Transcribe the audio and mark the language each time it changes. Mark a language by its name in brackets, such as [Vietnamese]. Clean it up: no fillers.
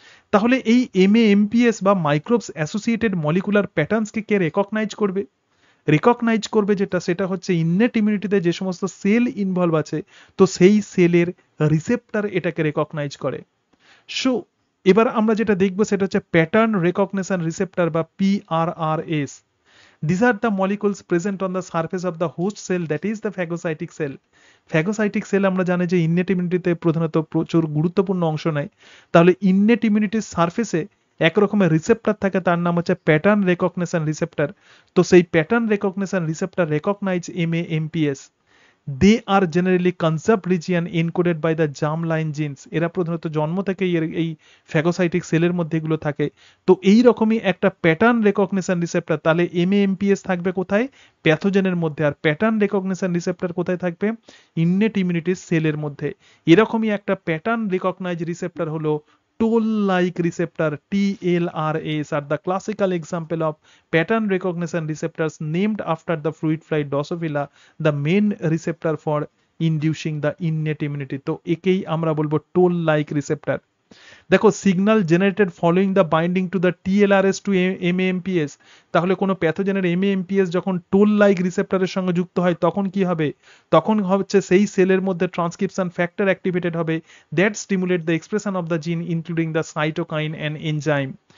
[Bangla] তাহলে এই MAMPs বা মাইক্রোবস অ্যাসোসিয়েটেড মলিকুলার প্যাটার্নসকে কে রেকগনাইজ করবে? রেকগনাইজ করবে যেটা, সেটা হচ্ছে ইননেট ইমিউনিটিতে যে সমস্ত সেল ইনভলভ আছে, তো সেই সেলের রিসেপ্টর এটাকে রেকগনাইজ করে। সো এবার আমরা যেটা দেখবো সেটা হচ্ছে প্যাটার্ন রেকগনিশন রিসেপ্টর বা PRRS। [English] These are the molecules present on the surface of the host cell, that is the phagocytic cell. [Bangla] Phagocytic cell আমরা জানি যে ইননেট ইমিউনিটিতে প্রধানত প্রচুর গুরুত্বপূর্ণ অংশ নেয়। তাহলে ইননেট ইমিউনিটির সারফেসে এক রকমের রিসেপ্টর থাকে, তার নাম হচ্ছে প্যাটার্ন রেকগনিশন রিসেপ্টর। তো সেই pattern recognition receptor recognise MAMPs। [English] They are generally conserved region encoded by the germ line genes. [Bangla] এরা প্রধানত জন্ম থেকেই এই ফ্যাগোসাইটিক সেলের মধ্যে এগুলো থাকে। তো এই রকমই একটা প্যাটার্ন রেকগনিশন রিসেপ্টর, তাহলে MAMPs থাকবে কোথায়, প্যাথোজেনের মধ্যে, আর প্যাটার্ন রেকগনিশন রিসেপ্টর কোথায় থাকবে, ইননেট ইমিউনিটির সেলের মধ্যে। এরকমই একটা প্যাটার্ন রিকগনাইজ রিসেপ্টর হলো [English] toll-like receptor TLRs are the classical example of pattern recognition receptors named after the fruit fly Drosophila, the main receptor for inducing the innate immunity। [Bangla] তো একেই আমরা বলবো [English] toll-like receptor। [Bangla] দেখো, [English] Signal generated following the binding to the TLRs to MAMPs। [Bangla] তাহলে কোনো প্যাথোজেনের MAMPs যখন toll like রিসেপ্টরের সঙ্গে যুক্ত হয়, তখন কি হবে, তখন হচ্ছে সেই সেলের মধ্যে ট্রান্সক্রিপশন ফ্যাক্টর অ্যাক্টিভেটেড হবে, [English] That stimulate the expression of the gene including the cytokine and enzyme.